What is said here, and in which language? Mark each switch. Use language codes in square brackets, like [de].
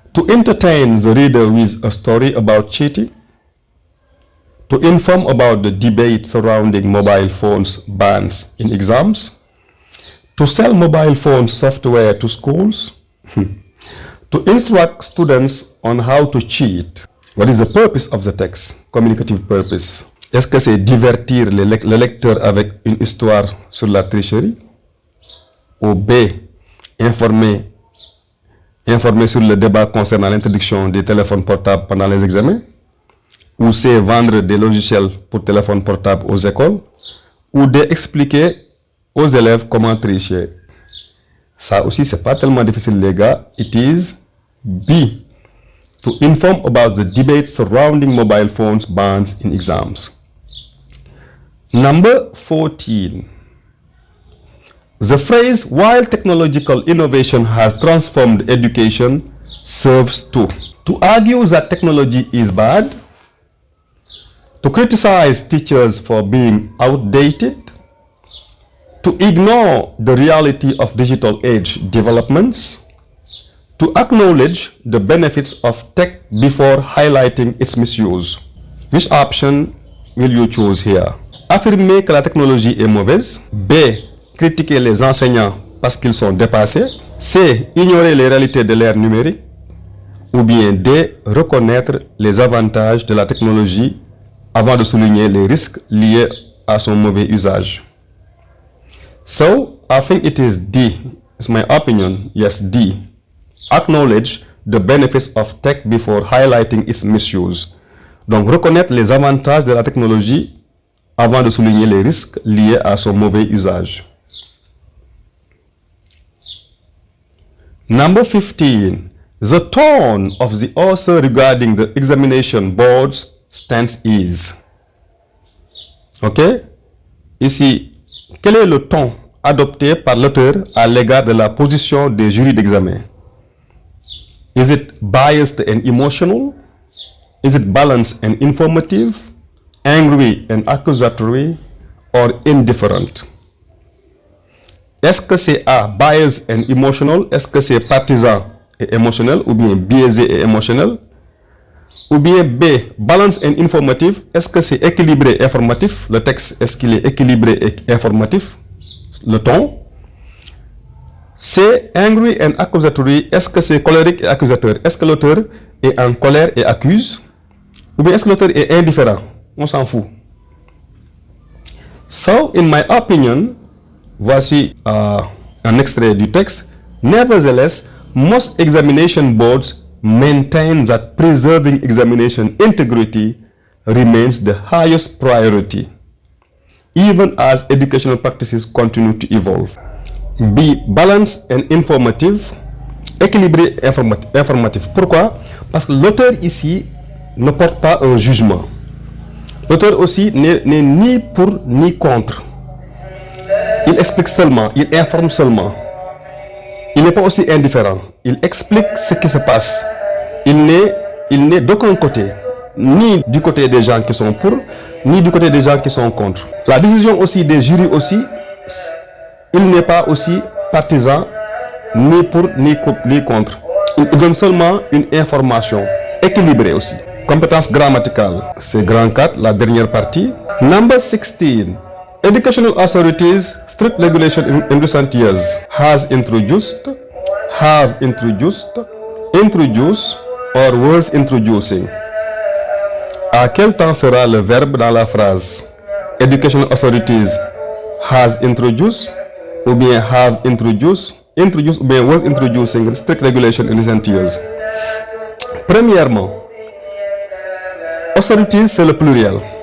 [en] To entertain the reader with a story about cheating, to inform about the debate surrounding mobile phones bans in exams, to sell mobile phone software to schools, to instruct students on how to cheat. What is the purpose of the text? Communicative purpose. [fr] Est-ce que c'est divertir le lecteur avec une histoire sur la tricherie? Ou B, informer sur le débat concernant l'interdiction des téléphones portables pendant les examens? Ou C, vendre des logiciels pour téléphones portables aux écoles? Ou D, expliquer aux élèves comment tricher? Ça aussi, c'est pas tellement difficile, les gars. [en] It is B, to inform about the debate surrounding mobile phones bans in exams. Number 14. The phrase, while technological innovation has transformed education, serves to argue that technology is bad, to criticize teachers for being outdated, to ignore the reality of digital age developments, to acknowledge the benefits of tech before highlighting its misuse. Which option will you choose here? [fr] Affirmer que la technologie est mauvaise. B. Critiquer les enseignants parce qu'ils sont dépassés. C. Ignorer les réalités de l'ère numérique. Ou bien D. Reconnaître les avantages de la technologie avant de souligner les risques liés à son mauvais usage. [en] So, I think it is D. It's my opinion. Yes, D. Acknowledge the benefits of tech before highlighting its misuse. [fr] Donc, reconnaître les avantages de la technologie avant de souligner les risques liés à son mauvais usage. [en] Number 15. The tone of the author regarding the examination board's stance is. Ok? [fr] Ici, quel est le ton adopté par l'auteur à l'égard de la position des jurys d'examen? [en] Is it biased and emotional? Is it balanced and informative? Angry and accusatory? Or indifferent? [fr] Est-ce que c'est A, [en] biased and emotional? [fr] Est-ce que c'est partisan et émotionnel? Ou bien biaisé et émotionnel? Ou bien B, [en] balanced and informative? [fr] Est-ce que c'est équilibré et informatif? Le texte, est-ce qu'il est équilibré et informatif? Le ton. C, [en] angry and accusatory. [fr] Est-ce que c'est colérique et accusateur? Est-ce que l'auteur est en colère et accuse? Ou bien est-ce que l'auteur est indifférent? On s'en fout. [en] So, in my opinion, [fr] voici un extrait du texte. [en] Nevertheless, most examination boards maintain that preserving examination integrity remains the highest priority, even as educational practices continue to evolve. [fr] B, [en] balanced and informative, [fr] équilibré et informatif. Pourquoi? Parce que l'auteur ici ne porte pas un jugement. L'auteur aussi n'est ni pour ni contre. Il explique seulement, il informe seulement. Il n'est pas aussi indifférent. Il explique ce qui se passe. Il n'est d'aucun côté, ni du côté des gens qui sont pour, ni du côté des gens qui sont contre. La décision aussi des jurys aussi, il n'est pas aussi partisan, ni pour, ni contre. Il donne seulement une information équilibrée aussi. Compétence grammaticale, c'est grand 4, la dernière partie. [en] Number 16. Educational authorities' strict regulation in recent years has introduced, have introduced, introduce, or was introducing. [fr] À quel temps sera le verbe dans la phrase? [en] Educational authorities has introduced, [fr] ou bien [en] have introduced, introduced ou bien was introducing strict regulation in recent years. [fr] Premièrement, authorities c'est le pluriel.